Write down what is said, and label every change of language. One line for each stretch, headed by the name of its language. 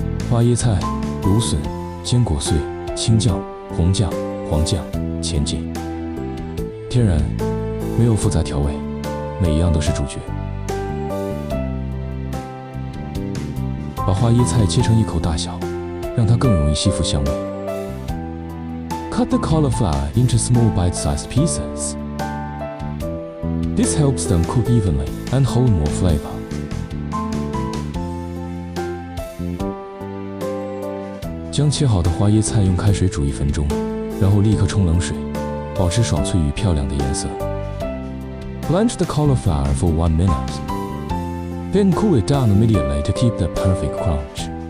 Chinese: 花椰菜、芦笋、坚果碎、青酱、红酱、黄酱，前进。天然，没有复杂调味，每一样都是主角。把花椰菜切成一口大小，让它更容易吸附香味。
English: Cut the cauliflower into small bite-sized pieces. This helps them cook evenly and hold more flavor.
Chinese: 将切好的花椰菜用开水煮1分钟，然后立刻冲冷水，保持爽脆与漂亮的颜色。
English: Blanch the cauliflower for 1 minute. Then cool it down immediately to keep the perfect crunch.